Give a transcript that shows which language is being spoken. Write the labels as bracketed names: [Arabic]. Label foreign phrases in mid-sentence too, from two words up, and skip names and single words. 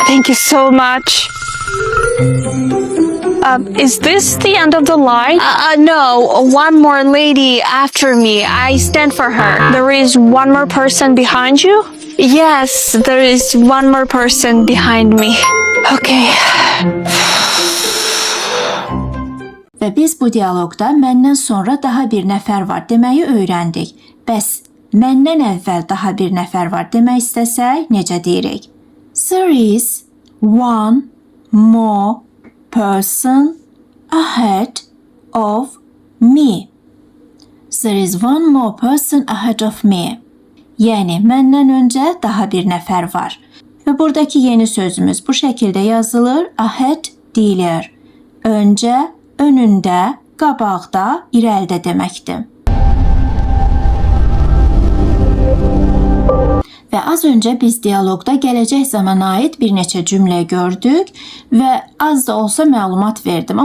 [English] Thank you so much. Is this the end of the line? No, one more lady after me. I stand for her. There is one more person behind you? Yes, there is one more person behind me. Okay. [Azerbaijani] Və biz bu dialoqda məndən sonra daha bir nəfər var deməyi öyrəndik. Bəs məndən əvvəl daha bir nəfər var demək istəsək necə deyirik? [English] There is one more person ahead of me. There is one more person ahead of me. [Azerbaijani] Yəni məndən öncə daha bir nəfər var. Və buradakı yeni sözümüz bu şəkildə yazılır. Ahead deyilir. Öncə, önündə, qabaqda, irəlidə deməkdir. Və az öncə biz dialoqda gələcək zamana aid bir neçə cümlə gördük və az da olsa məlumat verdim.